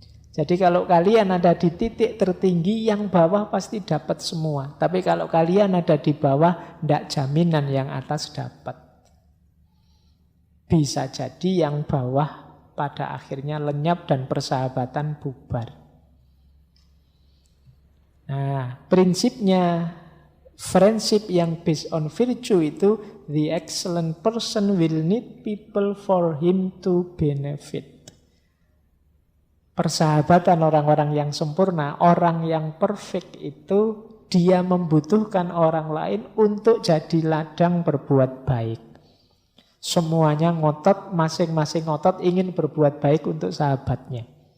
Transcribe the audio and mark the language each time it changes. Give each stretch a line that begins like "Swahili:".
Indonesian: Jadi kalau kalian ada di titik tertinggi, yang bawah pasti dapat semua. Tapi kalau kalian ada di bawah, tidak jaminan yang atas dapat. Bisa jadi yang bawah pada akhirnya lenyap dan persahabatan bubar. Nah, prinsipnya
English: friendship yang based on virtue itu, the excellent person will need people for him to benefit.
Indonesian: Persahabatan orang-orang yang sempurna, orang yang perfect itu, dia membutuhkan orang lain untuk jadi ladang berbuat baik. Semuanya ngotot, masing-masing ngotot ingin berbuat baik untuk sahabatnya.